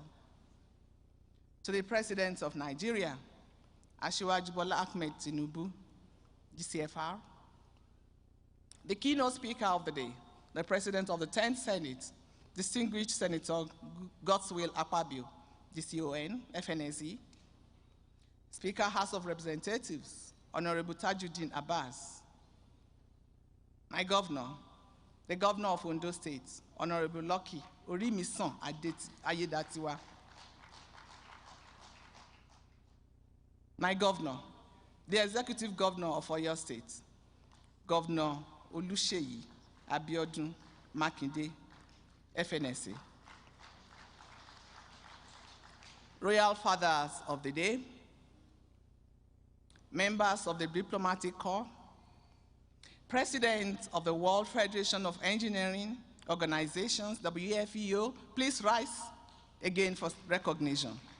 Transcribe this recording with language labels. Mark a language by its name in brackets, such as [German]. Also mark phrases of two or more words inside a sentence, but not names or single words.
[English] To the President of Nigeria, Asiwaju Bola Ahmed Tinubu, GCFR, the keynote speaker of the day, the President of the 10th Senate, distinguished Senator Goodwill Akpabio, DCON, FNSE, Speaker, House of Representatives, Honorable Tajuddin Abbas, my governor, the governor of Ondo State, Honorable Lucky Orimisan Ayedatiwa, my governor, the executive governor of Oyo State, Governor Oluseyi Abiodun Makinde, FNSE, Royal Fathers of the Day, members of the Diplomatic Corps, President of the World Federation of Engineering Organizations, WFEO, please rise again for recognition.